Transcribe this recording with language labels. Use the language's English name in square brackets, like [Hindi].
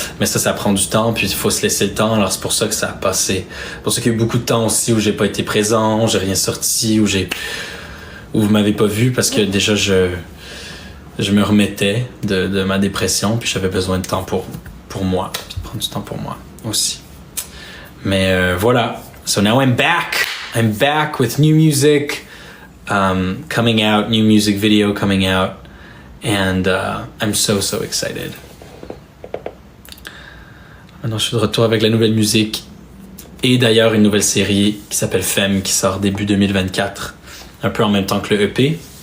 [French] Mais ça prend du temps, puis il faut se laisser le temps, alors c'est pour ça que ça a passé. C'est pour ça qu'il y a eu beaucoup de temps aussi où j'ai pas été présent, où j'ai rien sorti, où vous m'avez pas vu, parce que déjà je me remettais de ma dépression, puis j'avais besoin de temps pour moi, puis de prendre du temps pour moi aussi. Mais voilà. [English] So now I'm back with new music coming out, new music video coming out, and I'm so excited. [French] Maintenant, je suis de retour avec la nouvelle musique et d'ailleurs une nouvelle série qui s'appelle Femme qui sort début 2024, un peu en même temps que le EP.